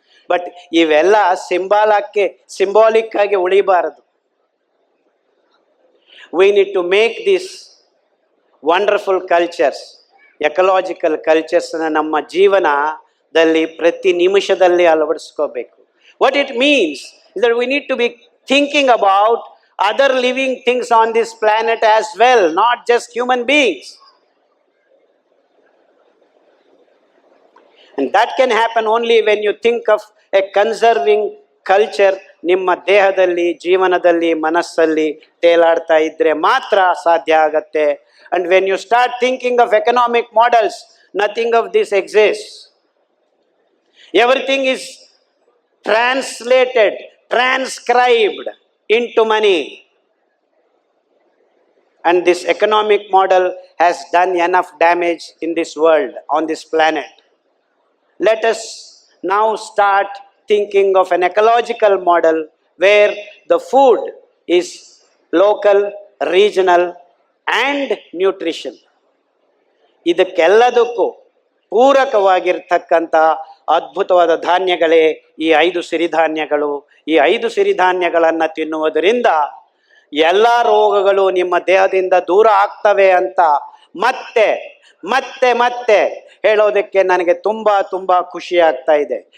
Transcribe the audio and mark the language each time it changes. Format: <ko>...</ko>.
<kn>But ಇವೆಲ್ಲ symbolic ಆಗಿ ಉಳಿಬಾರದು.</kn> <en>we need to make this wonderful cultures, ecological ಕಲ್ಚರ್ಸ್ನ</en> <kn>ನಮ್ಮ ಜೀವನದಲ್ಲಿ ಪ್ರತಿ ನಿಮಿಷದಲ್ಲಿ ಅಳವಡಿಸ್ಕೋಬೇಕು.</kn> <en>What it means is that we need to be thinking about other living things on this planet as well, not just human beings. And that can happen only when you think of a conserving culture.</en> <kn>ನಿಮ್ಮ ದೇಹದಲ್ಲಿ, ಜೀವನದಲ್ಲಿ, ಮನಸ್ಸಲ್ಲಿ ತೇಲಾಡ್ತಾ ಇದ್ರೆ ಮಾತ್ರ ಸಾಧ್ಯ ಆಗತ್ತೆ.</kn> <en>And when you start thinking of economic models, nothing of this exists. Everything is translated, transcribed into money, and this economic model has done enough damage in this world, on this planet. Let us now start thinking of an ecological model where the food is local, regional and nutrition.</en> <kn>ಇದಕ್ಕೆಲ್ಲದಕ್ಕೂ ಪೂರಕವಾಗಿರ್ತಕ್ಕಂಥ ಅದ್ಭುತವಾದ ಧಾನ್ಯಗಳೇ ಈ 5 ಸಿರಿಧಾನ್ಯಗಳು. ಈ 5 ಸಿರಿಧಾನ್ಯಗಳನ್ನು ತಿನ್ನುವುದರಿಂದ ಎಲ್ಲ ರೋಗಗಳು ನಿಮ್ಮ ದೇಹದಿಂದ ದೂರ ಆಗ್ತವೆ ಅಂತ ಮತ್ತೆ ಮತ್ತೆ ಮತ್ತೆ ಹೇಳೋದಕ್ಕೆ ನನಗೆ ತುಂಬ ತುಂಬ ಖುಷಿ ಆಗ್ತಾ ಇದೆ.</kn>